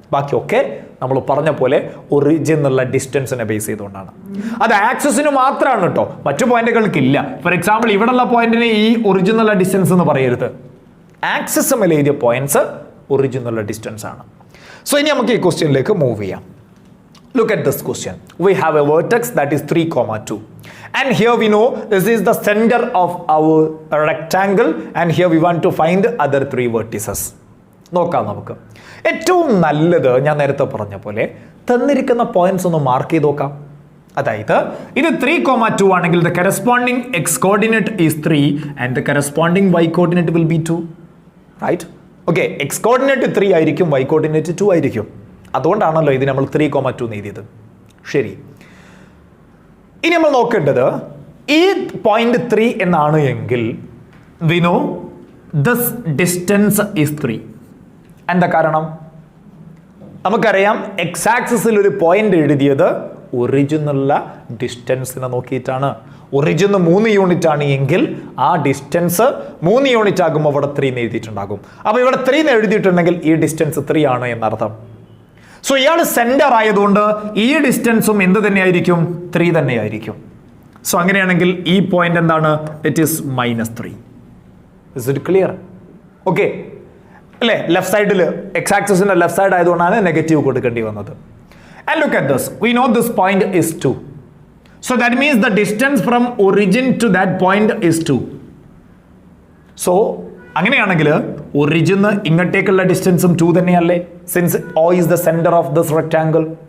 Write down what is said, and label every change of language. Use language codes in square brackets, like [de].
[ml] ബാക്കിയൊക്കെ നമ്മൾ പറഞ്ഞ പോലെ ഒറിജിൻ എന്നുള്ള ഡിസ്റ്റൻസിനെ ബേസ് ചെയ്തുകൊണ്ടാണ്. അത് ആക്സിസിന് മാത്രമാണ് കേട്ടോ, മറ്റു പോയിന്റുകൾക്കില്ല. ഫോർ എക്സാമ്പിൾ ഇവിടെയുള്ള പോയിന്റിന് ഈ ഒറിജിൻ എന്നുള്ള ഡിസ്റ്റൻസ് എന്ന് പറയരുത്. ആക്സിസ് മേലെ എഴുതിയ പോയിന്റ്സ് ഒറിജിൻ എന്നുള്ള ഡിസ്റ്റൻസ് ആണ്. സോ ഇനി നമുക്ക് ഈ ക്വസ്റ്റ്യനിലേക്ക് മൂവ് ചെയ്യാം. [en] Look at this question. We have a vertex that is 3,2. And here we know this is the center of our rectangle and here we want to find other 3 vertices. [ml] നോക്കാം നമുക്ക്. ഏറ്റവും നല്ലത് ഞാൻ നേരത്തെ പറഞ്ഞ പോലെ തന്നിരിക്കുന്ന പോയിന്റ്സ് ഒന്ന് മാർക്ക് ചെയ്ത് നോക്കാം. അതായത് ഇത് 3,2 ആണെങ്കിൽ [en] the corresponding x coordinate is 3 and the corresponding y coordinate will be 2. Right? [ml] Okay, x coordinate 3 ആയിരിക്കും, y coordinate 2 ആയിരിക്കും. അതുകൊണ്ടാണല്ലോ ഇത് നമ്മൾ 3,2 എഴുതിയത്. ശരി. ഇനി നമ്മൾ നോക്കേണ്ടത് ഈ പോയിന്റ് 3 എന്നാണ് എങ്കിൽ [en] we know this distance is 3. [ml] എന്താ കാരണം? നമുക്കറിയാം എക്സ് ആക്സിസിൽ ഒരു പോയിന്റ് എഴുതിയത് ഒറിജിനുള്ള ഡിസ്റ്റൻസിനെ നോക്കിയിട്ടാണ്. ഒറിജിന് 3 യൂണിറ്റ് ആണ് എങ്കിൽ ആ ഡിസ്റ്റൻസ് 3 യൂണിറ്റ് ആകുമ്പോൾ അവിടെ 3 എന്ന് എഴുതിയിട്ടുണ്ടാകും. അപ്പോൾ ഇവിടെ 3 എന്ന് എഴുതിയിട്ടുണ്ടെങ്കിൽ ഈ ഡിസ്റ്റൻസ് 3 ആണ് എന്നർത്ഥം. സോ ഇയാൾ സെന്റർ ആയതുകൊണ്ട് ഈ ഡിസ്റ്റൻസും എന്ത് തന്നെയായിരിക്കും? 3 തന്നെയായിരിക്കും. സോ അങ്ങനെയാണെങ്കിൽ ഈ പോയിന്റ് എന്താണ്? [en] It is -3. Is it clear? Okay അല്ലേ? [ml] ലെഫ്റ്റ് സൈഡിൽ എക്സ് ആക്സിസിന്റെ ലെഫ്റ്റ് സൈഡ് ആയതുകൊണ്ടാണ് നെഗറ്റീവ് കൊടുക്കേണ്ടി വന്നത്. [en] And look at this. We know this point is 2. So that means the distance from origin to that point is 2. [ml] So അങ്ങനെയാണെങ്കിൽ ഒറിജിന് ഇങ്ങോട്ടേക്കുള്ള ഡിസ്റ്റൻസും 2 തന്നെയല്ലേ? [en] Since O is the center of this rectangle.